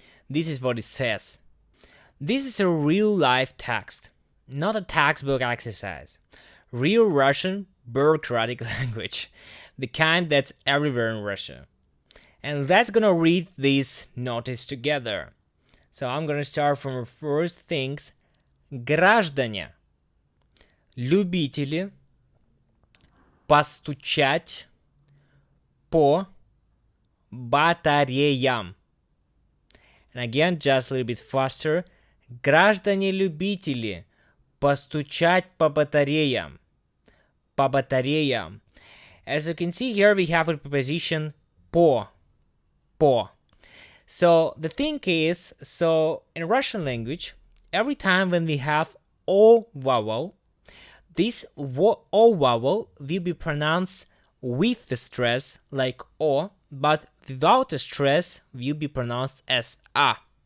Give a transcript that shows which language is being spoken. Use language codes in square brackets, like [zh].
[en] This is what it says. This is a real-life text, not a textbook exercise. Real Russian bureaucratic language, the kind that's everywhere in Russia. And let's gonna read this notice together. So I'm gonna start from the first things. [ru] Граждане, любители постучать по батареям. [en] And again, just a little bit faster. [ru] Граждане-любители постучать по батареям. По батареям. [en] As you can see here, we have a preposition по. Po. So the thing is, in Russian language, every time when we have O vowel, this O vowel will be pronounced with the stress like O, but without the stress will be pronounced as A.